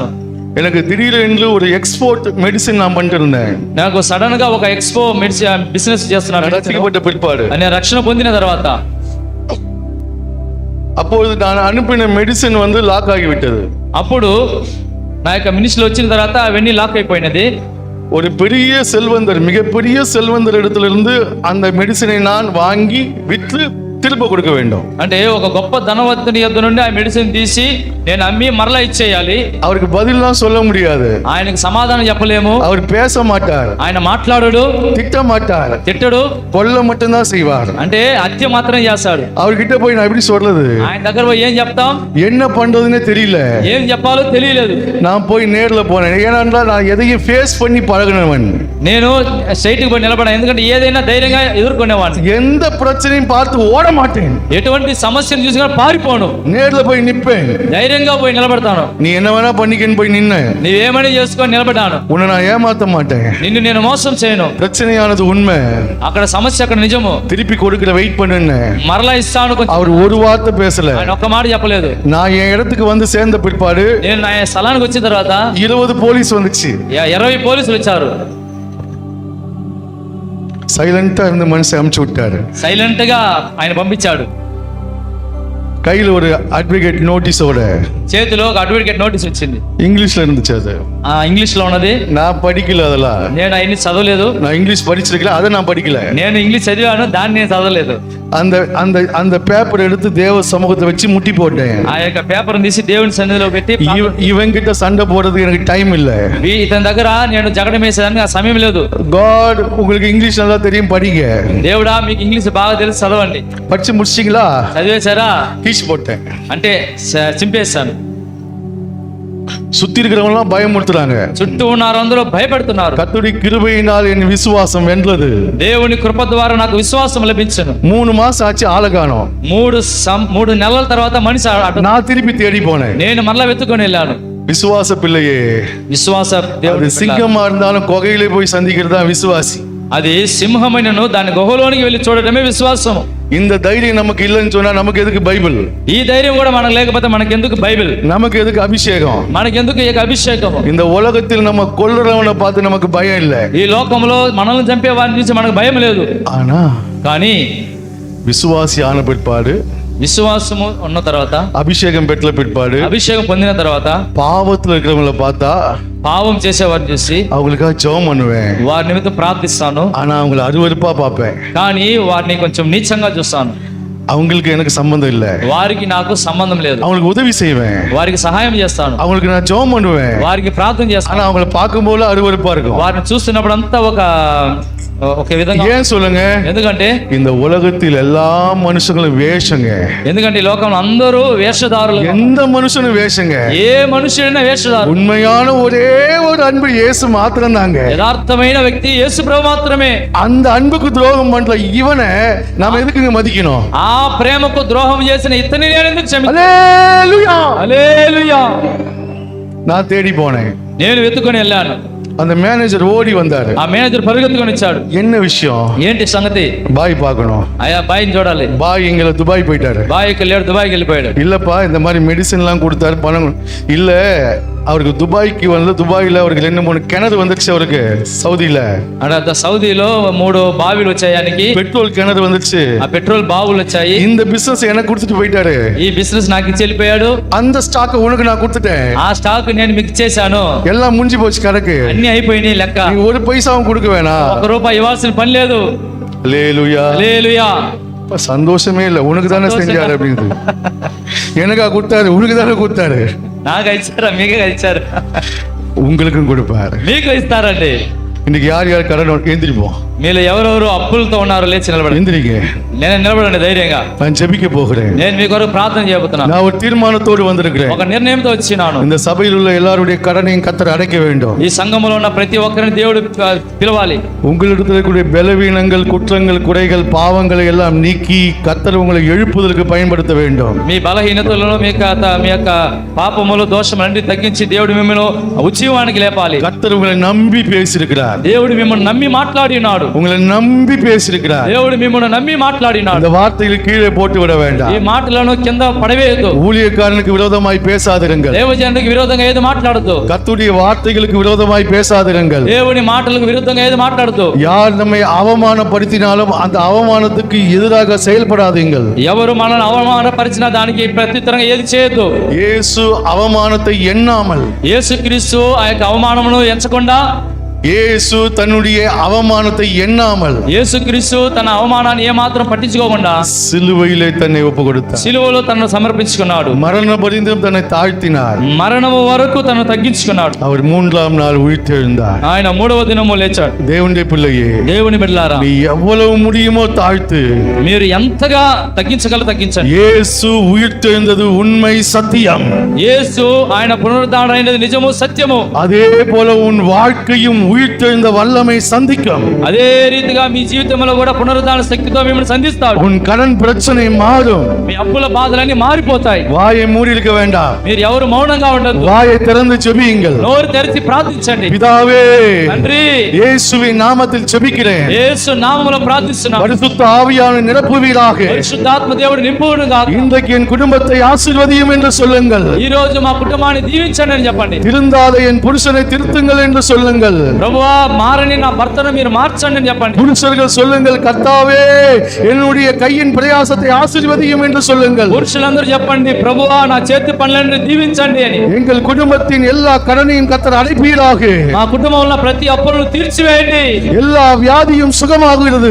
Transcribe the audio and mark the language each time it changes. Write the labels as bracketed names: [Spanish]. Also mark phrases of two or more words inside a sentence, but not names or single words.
[Tamil] எனக்கு திடீரென்று ஒரு [English] export medicine [Tamil] நான் பண்ணிட்டு இருந்தேன். [Telugu] నాకు సడన్ గా ఒక [English] expo medicine business [Telugu] చేస్తున్నాను. [Tamil] ரட்சிக்கப்பட்ட பிற்பாடு [Telugu] నేను రక్షణ పొందిన తర్వాత [Tamil] அப்பொழுது நான் அனுப்பின மெடிசின் வந்து லாக் ஆகிவிட்டது. [Telugu] అప్పుడు నా యొక్క మినిస్ట్రీ వచ్చిన తర్వాత అవన్నీ లాక్ అయిపోయినది. [Tamil] ஒரு பெரிய செல்வந்தர், மிகப்பெரிய செல்வந்தர் இடத்திலிருந்து அந்த மெடிசினை நான் வாங்கி விற்று திரும்ப கொடுக்க வேண்டும். [Telugu] అంటే ఒక గొప్ప ధనవంతుని యొద్ద నుండి ఆ మెడిసిన్ తీసి నేను అమ్మి మరలా ఇచ్చేయాలి. [Tamil] அவருக்கு பதிலாம் சொல்ல முடியாது. [Telugu] ఆయనకు సమాధానం చెప్పలేము. [Tamil] அவர் பேச மாட்டார், [Telugu] ఆయన మాట్లాడడు, [Tamil] திட்ட மாட்டார், [Telugu] తిట్టడు, [Tamil] கொல்ல மட்டும்தான் செய்வார். [Telugu] అంటే హత్య మాత్రం చేస్తాడు. [Tamil] அவர்கிட்ட போய் நான் எப்படி சொல்றது? [Telugu] ఆయన దగ్గర పోయి ఏం చెప్తాం? [Tamil] என்ன பண்றதுன்னே தெரியல. [Telugu] ఏం చెప్పాలో తెలియలేదు. [Tamil] நான் போய் நேர்ல போனேன். ஏனென்றால் நான் எதையும் ஃபேஸ் பண்ணி பழகினவன். [Telugu] నేను స్ట్రైట్ గా పోయి నిలబడా, ఎందుకంటే ఏదైనా ధైర్యంగా ఎదుర్కొనేవాడిని. [Tamil] எந்த பிரச்சனையும் பார்த்து ஓட மாட்டேன். [Telugu] ఎటువంటి సమస్యను చూసినా పారిపోను, [Tamil] நேர்ல போய் நிப்பேன். [Telugu] ధైర్యంగా పోయి నిలబడతాను. [Tamil] நீ என்ன வேணா பண்ணிக்கன்னு போய் நின்ன. [Telugu] నీవేమని చేసుకొని నిలబడ్డాను. [Tamil] உன்னை நான் ஏமாத்த மாட்டேன். [Telugu] నిన్ను నేను మోసం చేయను. [Tamil] பிரச்சனையானது உண்மை. [Telugu] అక్కడ సమస్య అక్కడ నిజము. [Tamil] திருப்பி கொடுக்கிற வெயிட் பண்ணுன்னு [Telugu] మరలా ఇస్తాను. [Tamil] அவர் ஒரு வார்த்தை பேசல. [Telugu] ఆయన ఒక్క మాట చెప్పలేదు. [Tamil] நான் என் இடத்துக்கு வந்து சேர்ந்த பிற்பாடு [Telugu] నేను నా స్థలానికి వచ్చిన తర్వాత [Tamil] 20 போலீஸ் வந்துச்சு. [Telugu] 20 పోలీసులు వచ్చారు. [Tamil] சைலண்டா இருந்து மனுஷன் அமுச்சு விட்டாரு. [Telugu] సైలెంట్ గా ఆయన పంపించాడు. [Tamil] கையில ஒரு [English] advocate notice [Telugu] చేతిలో ఒక [English] advocate notice [Telugu] వచ్చింది. [Tamil] இங்கிலீஷ்ல இருந்துச்சு. அது [Telugu] ఇంగ్లీష్ లో ఉన్నది. [Tamil] நான் படிக்கல. அதெல்லாம் [Telugu] నేను అవన్నీ చదవలేదు. [Tamil] நான் இங்கிலீஷ் படிச்சிருக்கல, அதை நான் படிக்கல. [Telugu] నేను ఇంగ్లీష్ చదివాను, దాన్ని నేను చదవలేదు. [Tamil] அந்த அந்த அந்த பேப்பர் எடுத்து தேவ சமூகத்தை வச்சு முட்டி போட்டேன். [Telugu] ఆ యొక్క పేపర్ తీసి దేవుని సన్నిధిలో పెట్టి, [Tamil] இவங்கிட்ட சண்டை போடுறதுக்கு எனக்கு டைம் இல்ல. [Telugu] ఇతని దగ్గర నేను జగడం వేసేదానికి ఆ సమయం లేదు. [Tamil] காட் உங்களுக்கு இங்கிலீஷ் நல்லா தெரியும், படிங்க. [Telugu] దేవుడా మీకు ఇంగ్లీష్ బాగా తెలుసు, చదవండి. [Tamil] படிச்சு முடிச்சிங்களா? [Telugu] చదివేశారా? [Tamil] கீச்சு போட்டேன். [Telugu] అంటే చింపేస్తాను. [Tamil] சுத்தி இருக்கிறவங்க எல்லாம் பயமுறுத்துறாங்க. [Telugu] చుట్టూ ఉన్నారు, అందరూ భయపడుతున్నారు. [Tamil] கர்த்தருடைய கிருபையினால் என் விசுவாசம் வென்றது. [Telugu] దేవుని కృప ద్వారా నాకు విశ్వాసం లభించను. [Tamil] 3 மாசம் ஆச்சு, ஆளை காணோம். [Telugu] 3 నెలల తర్వాత మనిషి [Tamil] நான் திருப்பி தேடி போனேன். [Telugu] నేను మరలా వెతుకొని వెళ్ళాను. [Tamil] விசுவாச பிள்ளையே, [Telugu] విశ్వాస [Tamil] அது [Telugu] దేవుడు [Tamil] சிங்கமா இருந்தாலும் குகையிலே போய் சந்திக்கிறது தான் விசுவாசி. [Telugu] అది సింహమైనను దాని గుహలోనికి వెళ్ళి చూడటమే విశ్వాసము. [Tamil] இந்த தைரியம் நமக்கு இல்லைன்னு சொன்னா நமக்கு எதுக்கு பைபிள்? [Telugu] ఈ ధైర్యం కూడా మనకు లేకపోతే మనకెందుకు బైబిల్? நமக்கு ఎదుకు అభిషేకం? మనకెందుకు ఈ అభిషేకం? [Tamil] இந்த உலகத்தில் நம்ம கொல்றவனை பார்த்து நமக்கு பயம் இல்லை. [Telugu] ఈ లోకంలో మనల్ని చంపే వారిని చూసి మనకు భయం లేదు. [Tamil] ஆனா [Telugu] కానీ [Tamil] விசுவாசி ஆன பிற்பாடு, [Telugu] విశ్వాసము ఉన్న తర్వాత, [Tamil] அபிஷேகம் பெற்ற பிற்பாடு, [Telugu] అభిషేకం పొందిన తర్వాత [Tamil] பாவத்துல இருக்கிறவங்கள பார்த்தா [Telugu] పాపం చేసేవారిని చూసి [Tamil] அவங்களுக்காக ஜெபம் பண்ணுவேன். [Telugu] వారి నిమిత్తం ప్రార్థిస్తాను. [Tamil] ஆனா அவங்கள அருவருப்பா பார்ப்பேன். [Telugu] కానీ వారిని కొంచెం నీచంగా చూస్తాను. [Tamil] அவங்களுக்கு எனக்கு சம்பந்தம் இல்லை. [Telugu] వారికి నాకు సంబంధం లేదు. [Tamil] அவங்களுக்கு உதவி செய்வேன். [Telugu] వారికి సహాయం చేస్తాను. [Tamil] அவங்களுக்கு நான் ஜெபம் பண்ணுவேன். [Telugu] వారికి ప్రార్థన చేస్తాను. [Tamil] ஆனா அவங்கள பார்க்கும்போது அருவருப்பா இருக்கும். [Telugu] వారిని చూస్తున్నప్పుడు అంతా ఒక విధంగా. [Tamil] ஏன் சொல்லுங்க? [Telugu] ఎందుకంటే [Tamil] இந்த உலகத்தில் எல்லா மனுஷங்களும் வேஷங்க. [Telugu] ఎందుకంటే ఈ లోకంలో అందరూ వేషధారులు. [Tamil] எந்த மனுஷனும் வேஷங்க. [Telugu] ఏ మనుషుడైనా వేషధారు. [Tamil] உண்மையான ஒரே ஒரு அன்பு இயேசு மாத்திரம் தாங்க. [Telugu] యథార్థమైన వ్యక్తి యేసు ప్రభు మాత్రమే. [Tamil] அந்த அன்புக்கு துரோகம் பண்ற இவனை நாம எதுக்குங்க மதிக்கணும்? [Telugu] ఆ ప్రేమకు ద్రోహం చేసిన ఇతని నేను ఎందుకు క్షమించాలి? [Tamil] ஹல்லேலூயா, [Telugu] హల్లెలూయా. [Tamil] நான் தேடி போனேன். [Telugu] నేను వెతుకొని వెళ్ళాను. [Tamil] அந்த மேனேஜர் ஓடி வந்தாரு. [Telugu] ఆ మేనేజర్ పరిగెత్తుకొని వచ్చాడు. [Tamil] என்ன விஷயம்? [Telugu] ఏంటి సంగతి? [Tamil] பாய் பார்க்கணும். [Telugu] అయ్యా బాయ్ని చూడాలి. [Tamil] பாய் எங்களை துபாய் போயிட்டாரு. [Telugu] బాయ్కి వెళ్ళాడు, దుబాయ్కి వెళ్ళిపోయాడు. [Tamil] இல்லப்பா இந்த மாதிரி மெடிசன் எல்லாம் கொடுத்தாரு, பணம் இல்ல. அவருக்கு துபாய்க்கு வந்து துபாயில அவருக்கு 2-3 கிணறு வந்துருச்சு. அவருக்கு சவுதியில [Telugu] అంటే సౌదీలో 3 బావిలు వచ్చాయి. ఆయనకి [Tamil] பெட்ரோல் கிணறு வந்துருச்சு. [Telugu] ఆ పెట్రోల్ బావులు వచ్చాయి. [Tamil] இந்த பிசினஸ் எனக்கு கொடுத்துட்டு போயிட்டாரு. [Telugu] ఈ బిజినెస్ నాకు ఇచ్చి వెళ్ళిపోయాడు. [Tamil] அந்த ஸ்டாக் உனக்கு நான் கொடுத்துட்டேன். [Telugu] ఆ స్టాక్ నేను మీకు ఇచ్చేసాను. [Tamil] எல்லாம் முடிஞ்சு போச்சு கணக்கு. [Telugu] అన్ని అయిపోయినాయి లెక్క. [Tamil] நீ ஒரு பைசாவும் கொடுக்க வேணாம். [Telugu] 1 రూపాయి ఇవ్వాల్సిన పని లేదు. [Tamil] ஹல்லேலூயா. [Telugu] హల్లెలూయా. [Tamil] சந்தோஷமே இல்லை. உனக்கு தானே செஞ்சாரு அப்படின்னு. எனக்கா கொடுத்தாரு? உனக்கு தானே கொடுத்தாரு. [Telugu] నాకు ఇచ్చారా? మీకు ఇచ్చారు. [Tamil] உங்களுக்கும் கொடுப்பாரு. [Telugu] మీకు ఇస్తారండి. [Tamil] இன்னைக்கு யார் யார் கடன் எந்திரிப்போம். [Telugu] మీలో ఎవరెవరు అప్పులతో ఉన్నారో లేచి నిలబడండి. [Tamil] எந்திரிங்க. [Telugu] నేను నిలబడండి ధైర్యంగా. [Tamil] நான் ஜெபிக்க போகிறேன். [Telugu] నేను మీ కొరకు ప్రార్థన చేయబోతున్నాను. [Tamil] நான் ஒரு தீர்மானத்தோடு வந்திருக்கிறேன். [Telugu] ఒక నిర్ణయంతో వచ్చినాను. [Tamil] இந்த சபையில் உள்ள எல்லாருடைய கடனையும் கர்த்தர் அடைக்க வேண்டும். [Telugu] ఈ సంఘములో ఉన్న ప్రతి ఒక్కరిని దేవుడు పిలవాలి. [Tamil] உங்களிடத்தில் இருக்கக்கூடிய பலவீனங்கள், குற்றங்கள், குறைகள், பாவங்களை எல்லாம் நீக்கி கர்த்தர் உங்களை எழுப்புதலுக்கு பயன்படுத்த வேண்டும். [Telugu] మీ బలహీనతలను మీ యొక్క పాపములు దోషములన్నీ తగ్గించి దేవుడు మిమ్మల్ని ఉజ్జీవానికి లేపాలి. [Tamil] கர்த்தர் உங்களை நம்பி பேசியிருக்கிறார். [Telugu] దేవుడు మిమ్మల్ని నమ్మి మాట్లాడినాడు. [Tamil] உங்களை நம்பி பேசியிருக்கிறார். [Telugu] దేవుడు మిమ్మల్ని నమ్మి మాట్లాడినాడు. [Tamil] இந்த வார்த்தைகளை கீழே போட்டு விட வேண்டாம். [Telugu] ఈ మాటలను కింద పడవేయొద్దు. [Tamil] ஊழியக்காரனுக்கு விரோதமாய் பேசாதிருங்கள். [Telugu] దేవజనునికి విరోధంగా ఏది మాట్లాడొద్దు. [Tamil] கர்த்தருடைய வார்த்தைகளுக்கு விரோதமாய் பேசாதிருங்கள். [Telugu] దేవుని మాటలకు విరుద్ధంగా ఏది మాట్లాడొద్దు. [Tamil] யார் நம்மை அவமானப்படுத்தினாலும் அந்த அவமானத்துக்கு எதிராக செயல்படாதீங்கள். [Telugu] ఎవరు మనల్ని అవమానపరిచిన దానికి ప్రత్యుత్తరంగా ఏది చేయొద్దు. [Tamil] இயேசு அவமானத்தை எண்ணாமல், [Telugu] యేసుక్రీస్తు ఆ యొక్క అవమానమును ఎంచకుండా, [Tamil] இயேசு தன்னுடைய அவமானத்தை எண்ணாமல், [Telugu] యేసుక్రీస్తు తన అవమానాన్ని ఏమాత్రం పట్టించుకోకుండా [Tamil] சிலுவையிலே தன்னை ஒப்பு கொடுத்தார். [Telugu] సిలువలో తనను సమర్పించుకున్నాడు. [Tamil] மரண பரிந்தும் தன்னை தாழ்த்தினார். [Telugu] మరణము వరకు తను తగ్గించుకున్నాడు. [Tamil] அவர் 3ஆம் நாள் உயிர்த்தெழுந்தார். [Telugu] ఆయన 3వ దినము లేచాడు. [Tamil] தேவனுடைய பிள்ளையே, [Telugu] దేవుని బిడ్డలారా, [Tamil] நீ எவ்வளவு முடியுமோ தாழ்த்து. [Telugu] మీరు ఎంతగా తగ్గించగలరో తగ్గించండి. [Tamil] இயேசு உயிர்த்தெழுந்தது உண்மை, சத்தியம். [Telugu] యేసు ఆయన పునరుద్ధానమైనది నిజము, సత్యము. [Tamil] அதே போல உன் வாழ்க்கையும் உயிர்த்தெழுந்த வல்லமை சந்திக்கும். [Telugu] అదే రీతిగా మీ జీవితంలో కూడా పునరుద్ధాన శక్తితో మిమ్మల్ని సంధిస్తాడు. [Tamil] உன் கடன் பிரச்சனை மாறும். [Telugu] మీ అప్పుల బాధలన్నీ మారిపోతాయి. [Tamil] வாயை மூடி இருக்க வேண்டாம். [Telugu] మీరు ఎవరు మౌనంగా ఉండొద్దు. [Tamil] வாயை திறந்து ஜெபியுங்கள். [Telugu] నోరు తెరిచి ప్రార్థించండి. [Tamil] பிதாவே, [Telugu] తండ్రి, [Tamil] இயேசுவின் நாமத்தில் ஜெபிக்கிறேன். [Telugu] యేసు నామములో ప్రార్థిస్తున్నాను. [Tamil] பரிசுத்த ஆவியான நிரப்புவீராக. [Telugu] పరిశుద్ధాత్మ దేవుడు నింపును గాక. [Tamil] இன்றைக்கு என் குடும்பத்தை ஆசீர்வதியும் என்று சொல்லுங்கள். [Telugu] ఈ రోజు మా కుటుంబాన్ని దీవించండి అని చెప్పండి. [Tamil] திருந்தாத என் புருஷனை திருத்துங்கள் என்று சொல்லுங்கள். [Telugu] ప్రభువా, మారని నా భర్తను మీరు మార్చండి అని చెప్పండి. [Tamil] புருஷர்கள் சொல்லுங்கள், கர்த்தாவே என்னுடைய கையின் பிரயாசத்தை ஆசீர்வதியும் என்று சொல்லுங்கள். [Telugu] పురుషులందరూ చెప్పండి, ప్రభువా నా చేతి పనులను దీవించండి అని. [Tamil] எங்கள் குடும்பத்தின் எல்லா கடனையும் கர்த்தர் அடைப்பீராக. [Telugu] మా కుటుంబంలో ప్రతి అప్పులను తీర్చివేయండి. [Tamil] எல்லா வியாதியும் சுகமாகிறது.